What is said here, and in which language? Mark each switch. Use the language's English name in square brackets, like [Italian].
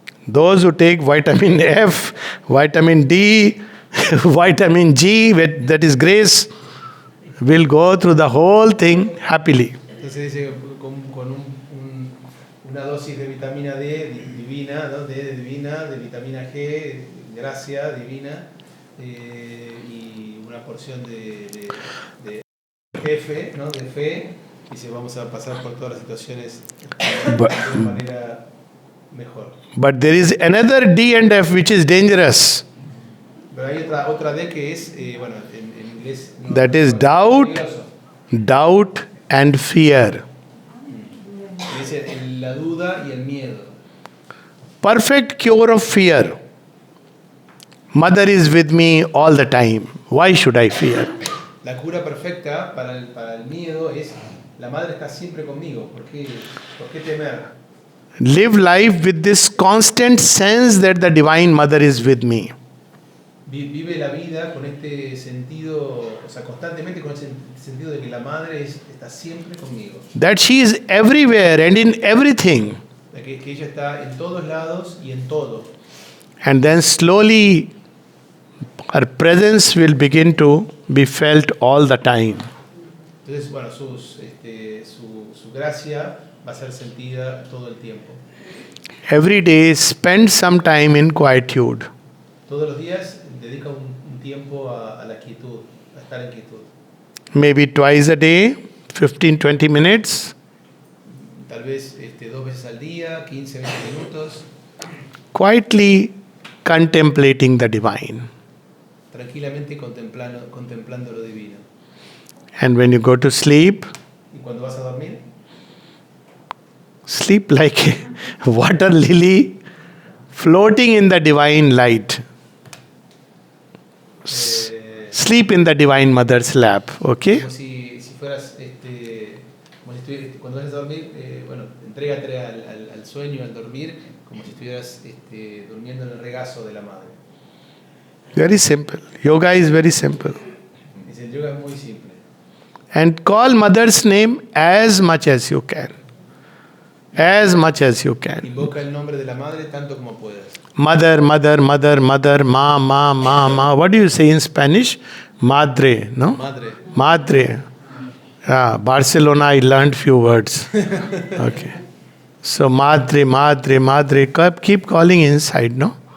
[English] Those who take vitamin F, vitamin D, vitamin G, that is grace, will go through the whole thing happily. [Spanish] Entonces dice con una dosis de vitamina D divina, ¿no? D de divina, de vitamina G, gracia divina, y una porción de F, ¿no? De fe, y se vamos a pasar por todas las situaciones de manera mejor. [English] But there is another D and F which is dangerous. [Spanish] Pero hay otra D que es, bueno, en inglés. No, [English] That is doubt, [Spanish] peligroso. [English] doubt and fear. [Spanish] Dice la duda y el miedo. [English] Perfect cure of fear. Mother is with me all the time. Why should I fear? [Spanish] La cura perfecta para el miedo es la madre está siempre conmigo. ¿Por qué temer? [English] Live life with this constant sense that the Divine Mother is with me. [Spanish] Vive la vida con este sentido, o sea, constantemente con ese sentido de que la madre está siempre conmigo. [English] That she is everywhere and in everything. [Spanish] De que ella está en todos lados y en todo. [English] And then slowly her presence will begin to be felt all the time. [Spanish] Entonces, bueno, su gracia va a ser sentida todo el tiempo. [English] Every day spend some time in quietude. [Spanish] Todos los días dedica un tiempo a la quietud, a estar en quietud. [English] Maybe twice a day, 15-20 minutes. [Spanish] Tal vez 2 veces al día, 15, 20 minutos, [English] Quietly contemplating the divine. [Spanish] tranquilamente contemplando lo divino. [English] And when you go to sleep, [Spanish] Y cuando vas a dormir, [English] sleep like a water lily floating in the divine light. Sleep in the divine mother's lap, okay? [Spanish] como si fueras, como si cuando vas a dormir, bueno, entrégate al sueño, al dormir, como si estuvieras durmiendo en el regazo de la madre. [English] Very simple. Yoga is very simple. [Spanish] Dice, el yoga es muy simple. [English] And call mother's name as much as you can. As much as you can. [Spanish] Invoca el nombre de la madre tanto como puedas. [English] Mother, mother, mother, mother, ma, ma, ma, ma. What do you say in Spanish? [Spanish] Madre, no? Madre. Madre. [English] Barcelona, I learned few words. Okay. So madre, keep calling inside, no?